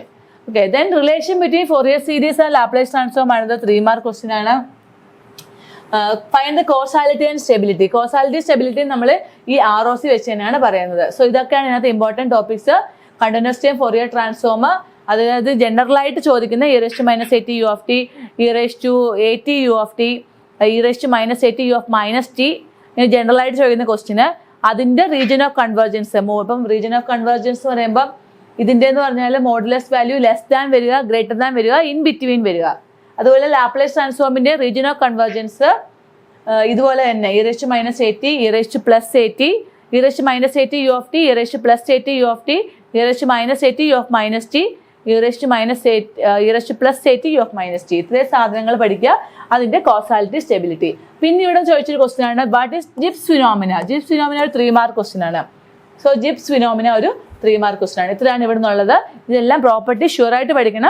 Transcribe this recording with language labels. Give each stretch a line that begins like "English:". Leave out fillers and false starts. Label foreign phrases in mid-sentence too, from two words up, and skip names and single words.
English: okay, then relation between Fourier series and Laplace transform ആണത് 3 mark question ആണ്. find the causality and stability. causality stability
Malayalam: നമ്മൾ ഈ ROC വെച്ച് തന്നെയാണ് പറയുന്നത്. സോ ഇതൊക്കെയാണ് ഇതിനകത്ത്
English: important topics. continuous time Fourier transform,
Malayalam: അതായത് ജനറലായിട്ട് ചോദിക്കുന്ന
English: e−AT(u)t, e−AT(u)t,
Malayalam: e−AT(u)-t ഇങ്ങനെ ജനറലായിട്ട് ചോദിക്കുന്ന ക്വസ്റ്റിന് അതിൻ്റെ
English: region of convergence.
Malayalam: ഇപ്പം
English: region of convergence
Malayalam: എന്ന് പറയുമ്പോൾ ഇതിൻ്റെ എന്ന് പറഞ്ഞാൽ
English: modulus value less than
Malayalam: വരിക,
English: greater than
Malayalam: വരിക,
English: in between
Malayalam: വരിക. അതുപോലെ ലാപ്ലേസ് ട്രാൻസ്ഫോമിൻ്റെ
English: region of convergence
Malayalam: ഇതുപോലെ തന്നെ e−AT, e+AT, e−AT(u)t, e+AT(u)t, e+AT(u)-t, ഇത്രയും സാധനങ്ങൾ പഠിക്കുക, അതിൻ്റെ
English: causality stability.
Malayalam: പിന്നെ ഇവിടെ ചോദിച്ചൊരു ക്വസ്റ്റ്യൻ ആണ്,
English: what is Gibbs phenomena. Gibbs phenomena
Malayalam: ഒരു
English: 3 mark question
Malayalam: ആണ്.
English: so Gibbs phenomena
Malayalam: ഒരു
English: 3 mark question
Malayalam: ആണ്. ഇത്രയാണ് ഇവിടെ നിന്നുള്ളത്. ഇതെല്ലാം പ്രോപ്പർട്ടി ഷുവറായിട്ട് പഠിക്കണം.